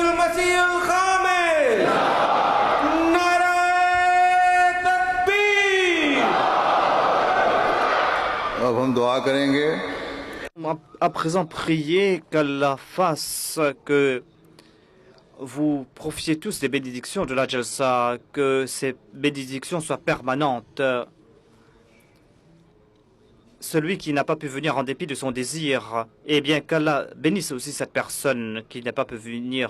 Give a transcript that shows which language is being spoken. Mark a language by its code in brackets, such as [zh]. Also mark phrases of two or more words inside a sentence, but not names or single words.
[ar] المسيح الخامس [ur] نعرہ تکبیر اب ہم دعا کریں گے [fr] À présent, priez qu'Allah fasse que vous profitiez tous des bénédictions de la Jalsa, que ces bénédictions soient permanentes. Celui qui n'a pas pu venir en dépit de son désir, eh bien qu'Allah bénisse aussi cette personne qui n'a pas pu venir.